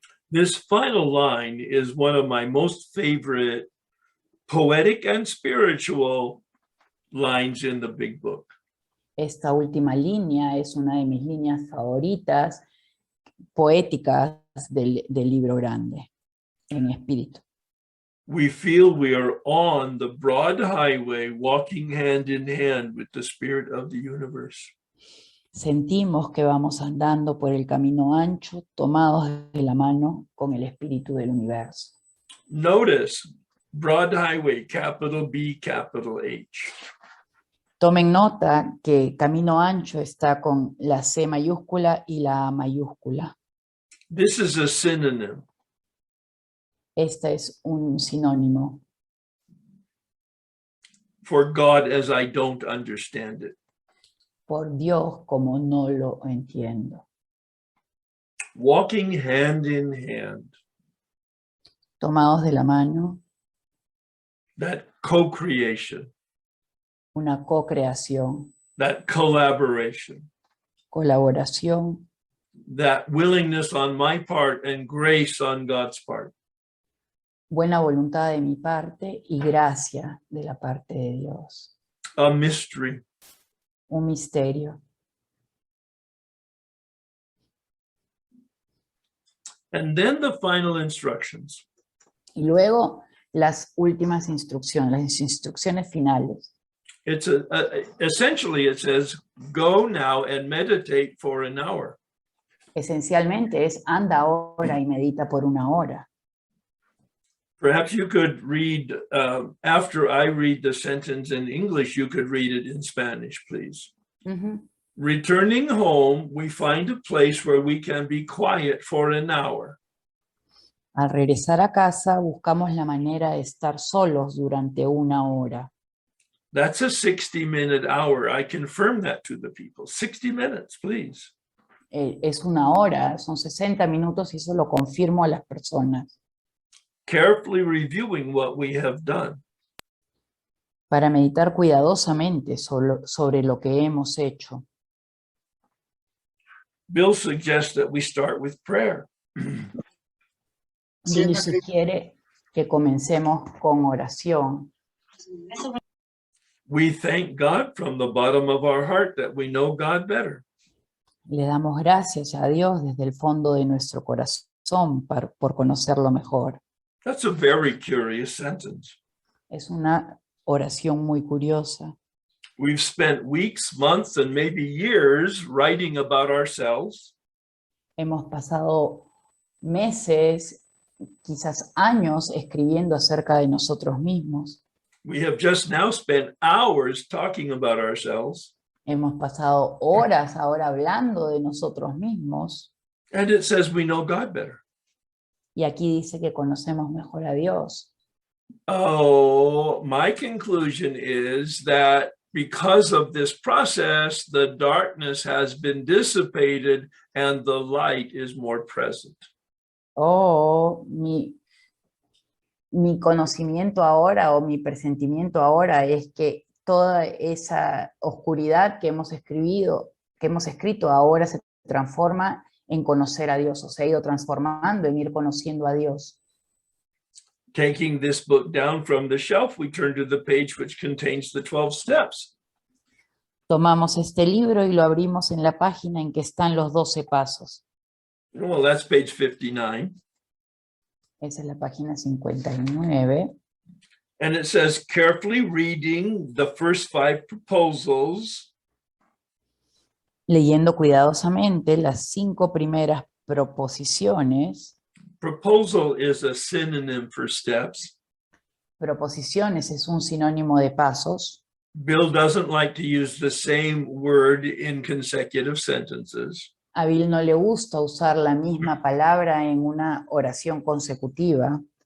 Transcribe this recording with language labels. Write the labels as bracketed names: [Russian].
[English] This final line is one of my most favorite poetic and spiritual lines in the big book. [Spanish] Esta última línea es una de mis líneas favoritas, poéticas del libro grande, en espíritu. [English] We feel we are on the broad highway, walking hand in hand with the spirit of the universe. [Spanish] Sentimos que vamos andando por el camino ancho, tomados de la mano con el espíritu del universo. [English] Notice, broad highway, capital B, capital H. [Spanish] Tomen nota que camino ancho está con la C mayúscula y la A mayúscula. [English] This is a synonym. [Spanish] Este es un sinónimo. [English] For God as I don't understand it. [Spanish] Por Dios como no lo entiendo. [English] Walking hand in hand. [Spanish] Tomados de la mano. [English] That co-creation. [Spanish] Una co-creación. [English] That collaboration. [Spanish] Colaboración. [English] That willingness on my part and grace on God's part. [Spanish] Buena voluntad de mi parte y gracia de la parte de Dios. [English] A mystery. [Spanish] Un misterio. [English] And then the final instructions. [Spanish] Y luego las últimas instrucciones, las instrucciones finales. [English] It's essentially it says, go now and meditate for an hour. [Spanish] Esencialmente es anda ahora y medita por una hora. [English] Perhaps you could read, after I read the sentence in English, you could read it in Spanish, please. Returning home, we find a place where we can be quiet for an hour. [Spanish] Al regresar a casa, buscamos la manera de estar solos durante una hora. [English] That's a 60-minute hour. I confirm that to the people. 60 minutes, please. [Spanish] Es una hora, son 60 minutos y eso lo confirmo a las personas. [English] Carefully reviewing what we have done. [Spanish] Para meditar cuidadosamente sobre lo que hemos hecho. [English] Bill suggests that we start with prayer. [Spanish] Billy sugiere que comencemos con oración. [English] We thank God from the bottom of our heart that we know God better. [Spanish] Le damos gracias a Dios desde el fondo de nuestro corazón por conocerlo mejor. [English] That's a very curious sentence. [Spanish] Es una oración muy curiosa. [English] We've spent weeks, months, and maybe years writing about ourselves. [Spanish] Hemos pasado meses, quizás años, escribiendo acerca de nosotros mismos. [English] We have just now spent hours talking about ourselves. [Spanish] Hemos pasado horas ahora hablando de nosotros mismos. [English] And it says we know God better. [Spanish] Y aquí dice que conocemos mejor a Dios. [English] Oh, my conclusion is that because of this process, the darkness has been dissipated and the light is more present. [Spanish] Oh, mi conocimiento ahora o mi presentimiento ahora es que toda esa oscuridad que hemos escrito ahora se transforma en conocer a Dios, o se ha ido transformando en ir conociendo a Dios. [English] Taking this book down from the shelf, we turn to the page which contains the 12 steps. [Spanish] Tomamos este libro y lo abrimos en la página en que están los 12 pasos. [English] Well, that's page 59. [Spanish] Esa es la página 59. [English] And it says, carefully reading the first 5 proposals, [Spanish] Leyendo cuidadosamente las 5 primeras proposiciones. [English] proposal is a synonym for steps. [Spanish] Proposiciones es un sinónimo de pasos. [English] Bill doesn't like to use the same word in consecutive sentences. [Spanish] A Bill no le gusta usar la misma palabra en una oración consecutiva.